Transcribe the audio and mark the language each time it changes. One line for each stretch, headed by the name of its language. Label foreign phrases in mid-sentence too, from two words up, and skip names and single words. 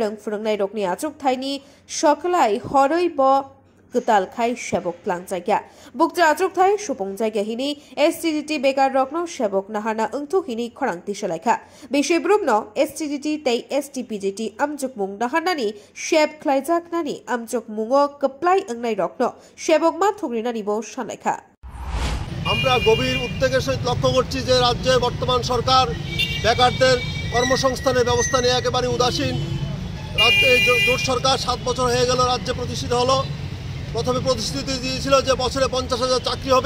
Kok Borok: Rung Furungnai Rokni Achuk Thaini Shoklai Horoi Bo Kutal Khai Shebok Tlangjaga Bukja Achuk Thai Shupong Jaga Hini STDT Bekar Rokno Shebok Nahana Ungtu Hini Khorangti Shalaikha Bishibrubno STDT Tei STPGT Amjuk Mung Nahanani Sheb Klaijak Nani Amjuk Mungo Kaplai Angnai Rokno Shebok Ma Thugrinani Bo Shalaikha
Bangla: আমরা গভীর উদ্বেগের সহিত লক্ষ্য করছি যে রাজ্যে বর্তমান সরকার বেকারদের কর্মসংস্থানের ব্যবস্থা নিয়ে একেবারে উদাসীন। রাজ্যে জোট সরকার 7 বছর হয়ে গেল রাজ্যে প্রতিষ্ঠিত হলো। প্রথমে প্রতিশ্রুতি দিয়েছিল যে বছরে 50,000 চাকরি হবে।